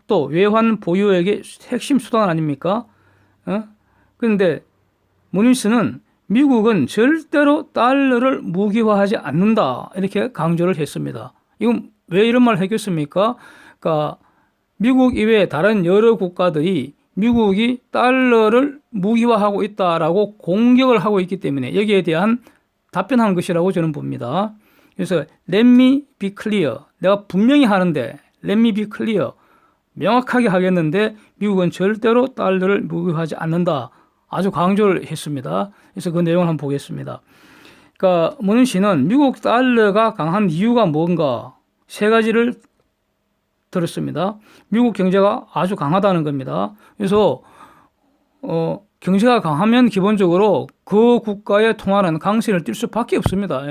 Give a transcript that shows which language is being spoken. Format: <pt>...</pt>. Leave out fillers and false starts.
<ko>또 외환 보유액의 핵심 수단 아닙니까? 그런데 문희스는 미국은 절대로 달러를 무기화하지 않는다. 이렇게 강조를 했습니다. 이건 왜 이런 말을 했겠습니까? 그러니까 미국 이외에 다른 여러 국가들이 미국이 달러를 무기화하고 있다라고 공격을 하고 있기 때문에 여기에 대한 답변한 것이라고 저는 봅니다. 그래서</ko> <en>let me be clear.</en> <ko>내가 분명히 하는데</ko> <en>let me be clear.</en> <ko>명확하게 하겠는데 미국은 절대로 달러를 무기화하지 않는다. 아주 강조를 했습니다. 그래서 그 내용을 한번 보겠습니다. 그러니까 문은 씨는 미국 달러가 강한 이유가 뭔가 세 가지를 들었습니다. 미국 경제가 아주 강하다는 겁니다. 그래서 경제가 강하면 기본적으로 그 국가의 통화는 강세를 띨 수밖에 없습니다.</ko>